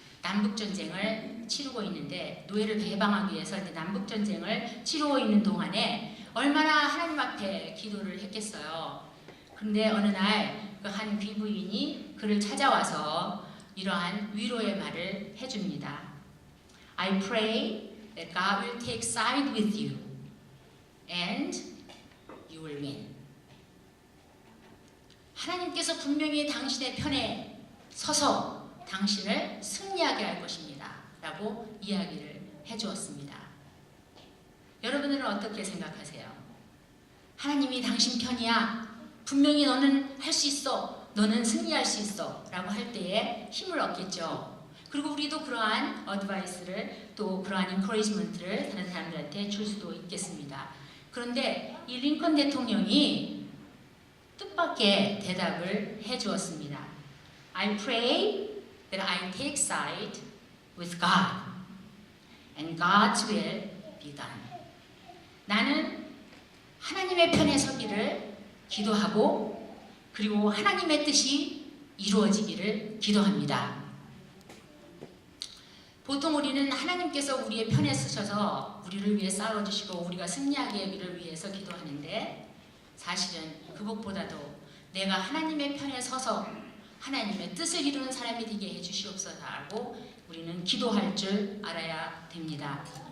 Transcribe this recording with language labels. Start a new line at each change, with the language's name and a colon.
Korean: 남북전쟁을 치르고 있는데 노예를 배방하기 위해서 이제 남북전쟁을 치르고 있는 동안에 얼마나 하나님 앞에 기도를 했겠어요. 그런데 어느 날 그 한 귀부인이 그를 찾아와서 이러한 위로의 말을 해줍니다.
English: I pray that God will take side with you and you will win.
Korean: 하나님께서 분명히 당신의 편에 서서 당신을 승리하게 할 것입니다. 라고 이야기를 해주었습니다. 여러분들은 어떻게 생각하세요? 하나님이 당신 편이야. 분명히 너는 할 수 있어. 너는 승리할 수 있어. 라고 할 때에 힘을 얻겠죠. 그리고 우리도 그러한 어드바이스를 또 그러한 인커리지먼트를 다른 사람들한테 줄 수도 있겠습니다. 그런데 이 링컨 대통령이 뜻밖의 대답을 해주었습니다.
English: I pray that I take side with God and God's will be done.
Korean: 나는 하나님의 편에 서기를 기도하고 그리고 하나님의 뜻이 이루어지기를 기도합니다. 보통 우리는 하나님께서 우리의 편에 서셔서 우리를 위해 싸워주시고 우리가 승리하게 하기를 위해서 기도하는데 사실은 그것보다도 내가 하나님의 편에 서서 하나님의 뜻을 이루는 사람이 되게 해주시옵소서 하고 우리는 기도할 줄 알아야 됩니다.